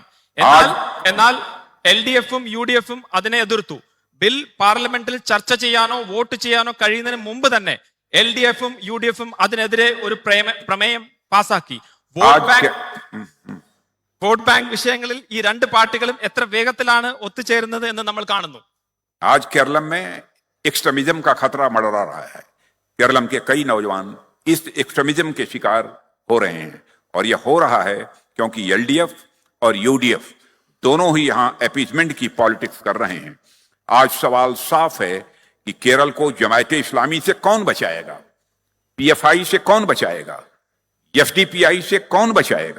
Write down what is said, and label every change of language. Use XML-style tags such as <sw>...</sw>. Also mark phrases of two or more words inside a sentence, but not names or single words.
<ml>എന്നാൽ LDF-ഉം UDF-ഉം അതിനെ എതിർത്തു. ബിൽ പാർലമെന്റിൽ ചർച്ച ചെയ്യാനോ വോട്ട് ചെയ്യാനോ കഴിയുന്നതിന് മുമ്പ് തന്നെ LDF-ഉം UDF-ഉം അതിനെതിരെ ഒരു പ്രമേയം പാസാക്കി. വോട്ട് ബാങ്ക് വിഷയങ്ങളിൽ ഈ 2 പാർട്ടികളും എത്ര വേഗത്തിലാണ് ഒത്തുചേരുന്നത് എന്ന് നമ്മൾ കാണുന്നു.</ml> <hi>आज केरलम में एक्सट्रीमिज्म का खतरा मंडरा रहा है। केरलम के कई नौजवान इस एक्सट्रीमिज्म के शिकार हो रहे हैं और यह हो रहा है क्योंकि LDF और UDF दोनों ही यहां अपीसमेंट की पॉलिटिक्स कर रहे हैं। आज सवाल साफ है कि केरल को जमायते इस्लामी से कौन बचाएगा, PFI से कौन बचाएगा, FDPI से कौन बचाएगा।</hi>